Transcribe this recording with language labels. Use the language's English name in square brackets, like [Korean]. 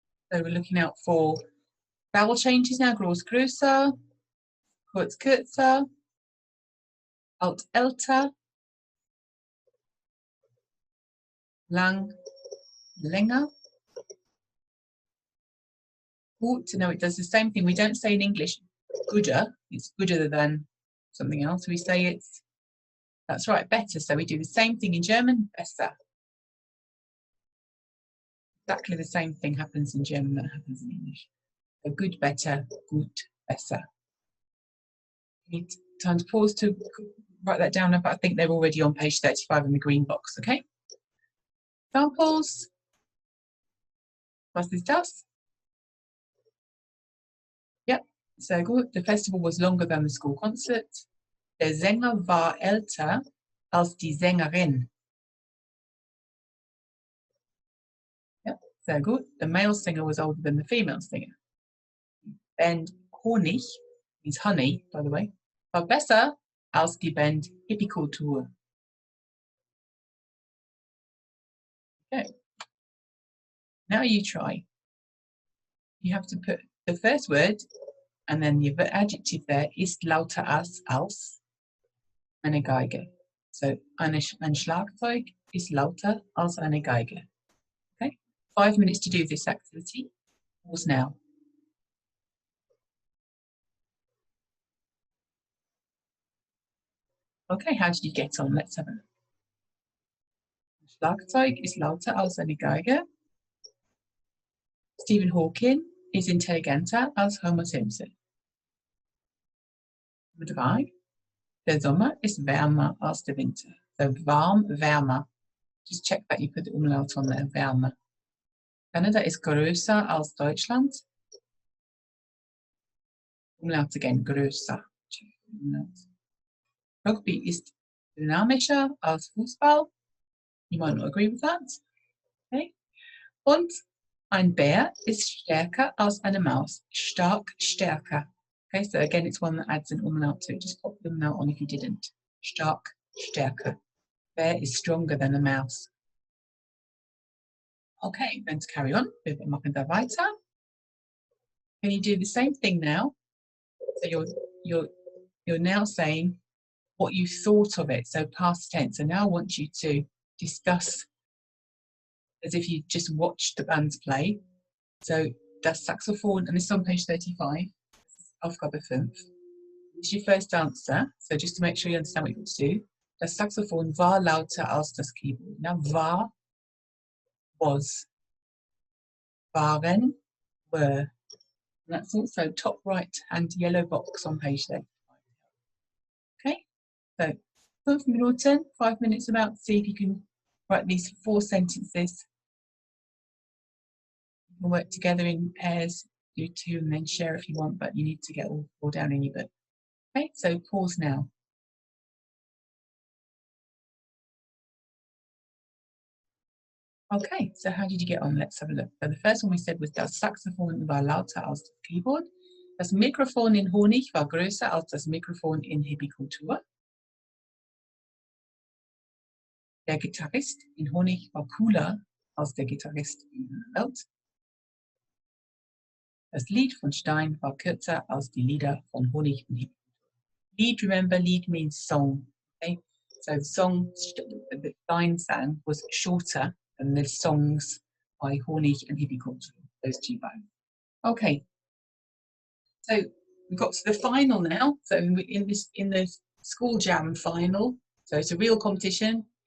[English] So we're looking out for vowel changes now. [German] Groß, größer, kurz, kürzer, alt, älter, lang, länger. [English] Gut, no, it does the same thing. We don't say in English gooder, it's gooder than something else. We say it's, that's right, better. So we do the same thing in German, besser. Exactly the same thing happens in German that happens in English. So good, better, gut, besser. You need time to pause to write that down, but I think they're already on page 35 in the green box, okay? Examples. [German] Was ist das? [English] Yep, so good. The festival was longer than the school concert. [German] Der Sänger war älter als die Sängerin. Yep, sehr gut. [English] The male singer was older than the female singer. [German] Band Honig [English] means honey, by the way, [German] war besser als die Band Hippie-Kultur. [English] Okay. Now you try. You have to put the first word and then the adjective there [German] ist lauter als eine Geige. So ein Schlagzeug ist lauter als eine Geige. [English] Okay, 5 minutes to do this activity. Pause now. Okay, how did you get on? Let's have a look. [German] Schlagzeug ist lauter als eine Geige. Stephen Hawking ist intelligenter als Homer Simpson. Nummer 3. Der Sommer ist wärmer als der Winter. [English] So warm, wärmer. Just check that you put the umlaut on there, wärmer. [German] Kanada ist größer als Deutschland. [English] Umlaut again, größer. [German] Rugby ist dynamischer als Fußball. [English] You might not agree with that. Okay. [German] Und ein Bär ist stärker als eine Maus. Stark, stärker. [English] Okay, so again, it's one that adds an umlaut to it. Just pop the umlaut on if you didn't. [German] Stark, stärker. [English] Bear is stronger than a mouse. Okay, then to carry on, [German] wir machen da weiter. [English] Can you do the same thing now? So you're now saying what you thought of it, so past tense. So now I want you to discuss as if you just watched the bands play. So [German] das Saxophon, [English] and this is on page 35, Aufgabe 5. This is your first answer, so just to make sure you understand what you've got to do. [German] Das Saxophon war lauter als das Keyboard. [English] Now war, was, waren, were. And that's also top right hand yellow box on page 35. Okay, so 5 Minuten, 5 minutes about to see if you can write these 4 sentences. You can work together in pairs, do 2 and then share if you want, but you need to get all 4 down in your book. Okay, so pause now. Okay, so how did you get on? Let's have a look. So the first one we said was [German] das Saxophon war lauter als das Keyboard. Das Mikrofon in Honig war größer als das Mikrofon in Hippie-Kultur. Der Gitarrist in Honig war cooler als der Gitarrist in Welt. Das Lied von Stein war kürzer als die Lieder von Honig und Hippie-Kultur. [English] Lied, remember, Lied means song. Okay, so the song that Stein sang was shorter than the songs by Honig and Hippie-Kultur, those 2 bands. Okay, so we've got to the final now. So in the school jam final, so it's a real competition.